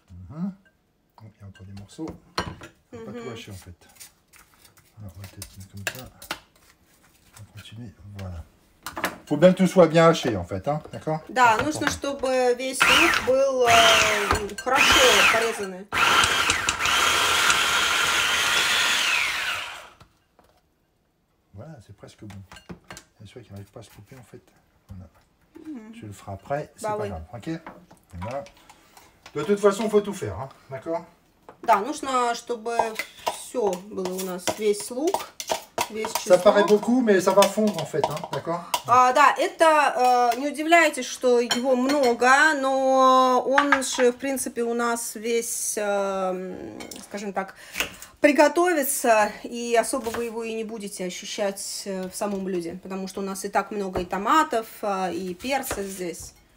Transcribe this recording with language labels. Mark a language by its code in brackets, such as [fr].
[fr] Donc, il y a encore des morceaux. On va pas tout hacher en fait. Alors, on va peut-être mettre comme ça. On va continuer. Voilà. Faut bien que tout soit bien haché en fait, hein, d'accord? [ru] Да, нужно, чтобы весь лук был хорошо порезанный. [fr] Voilà, c'est presque bon. Bien sûr qu'il n'arrive pas à se couper en fait. Voilà. Tu le feras après, c'est pas grave, ok? Voilà. De toute façon, il faut tout faire, hein, d'accord? [ru] Да, нужно, чтобы все было у нас, весь лук. [fr] Ça paraît beaucoup, mais ça va fondre en fait, hein, d'accord? [ru] Да, это, не удивляйтесь, что его много, но он же, в принципе, у нас весь, скажем так, приготовится, и особо вы его и не будете ощущать в самом блюде, потому что у нас и так много и томатов, и перца здесь.